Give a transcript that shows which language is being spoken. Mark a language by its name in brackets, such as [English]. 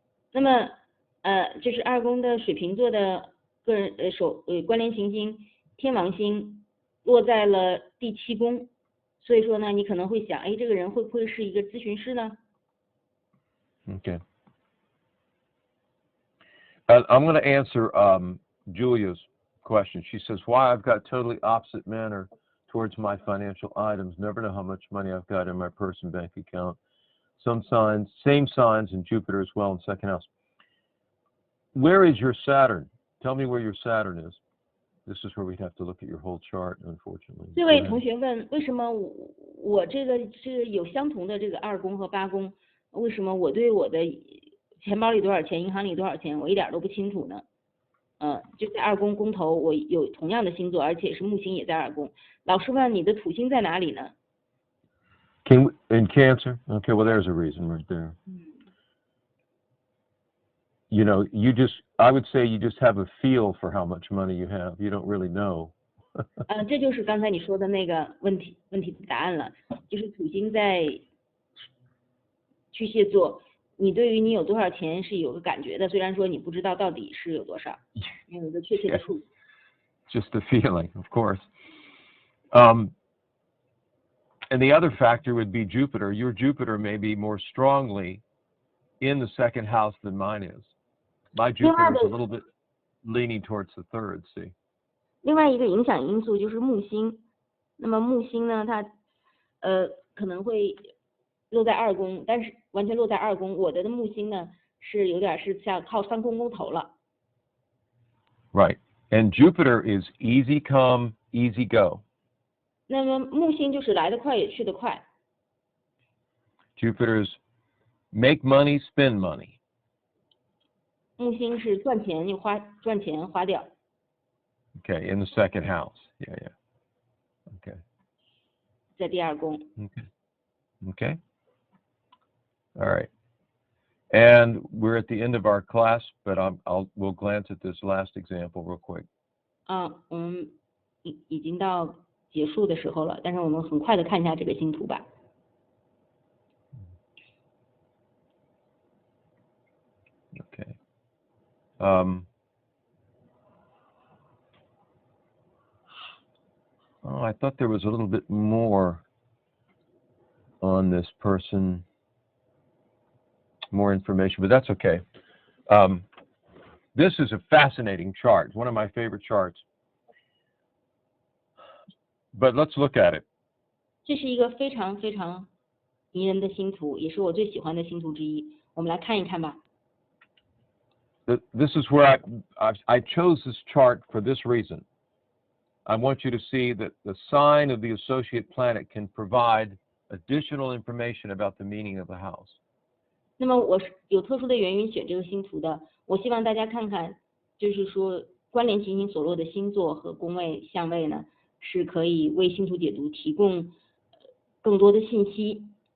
[Chinese] 那么这是二宫的水瓶座的个人关联行星天王星落在了第7宫，所以说呢，你可能会想，哎，这个人会不会是一个咨询师呢？ [English] Okay. I'm going to answer Julia's question. She says, why I've got totally opposite manner towards my financial items. Never know how much money I've got in my purse and bank account. Some signs, same signs in Jupiter as well in second house. Where is your Saturn? Tell me where your Saturn is. This is where we'd have to look at your whole chart, unfortunately. [Chinese] 这位同学问，为什么我这个有相同的这个2宫和8宫，为什么我对我的钱包里多少钱，银行里多少钱，我一点都不清楚呢？就在2宫宫头，我有同样的星座，而且是木星也在2宫。老师问你的土星在哪里呢？ [English] In Cancer? Okay, well, there's a reason right there. You know, I would say you just have a feel for how much money you have. You don't really know. [Chinese] 这就是刚才你说的那个问题的答案了，就是土星在巨蟹座，你对于你有多少钱是有个感觉的，虽然说你不知道到底是有多少，没有一个确切的数。 [English] Just a feeling, of course. And the other factor would be Jupiter. Your Jupiter may be more strongly in the second house than mine is. My Jupiter is a little bit leaning towards the third, see? [Chinese] 另外一个影响因素就是木星，那么木星呢，它可能会落在2宫，但是完全落在2宫。我的木星呢是有点是像靠3宫公头了。 [English] Right, and Jupiter is easy come, easy go. [Chinese] 那么木星就是来得快也去得快。 [English] Jupiter's make money, spend money. [Chinese] 木星是赚钱花掉。 [English] Okay, in the second house. Yeah. Okay. [Chinese] 在第2宫。 [English] Okay. All right. And we're at the end of our class, but we'll glance at this last example real quick. [Chinese] 我们已经到结束的时候了，但是我们很快的看一下这个星图吧。 [English] Okay. I thought there was a little bit more on this person, more information, but that's okay. This is a fascinating chart, one of my favorite charts. But let's look at it. [Chinese] 这是一个非常非常迷人的星图，也是我最喜欢的星图之一。我们来看一看吧。 [English] This is where I chose this chart for this reason. I want you to see that the sign of the associate planet can provide additional information about the meaning of the house. [Chinese] 那么我是有特殊的原因选这个星图的，我希望大家看看，就是说关联行星所落的星座和宫位相位呢，是可以为星图解读提供更多的信息。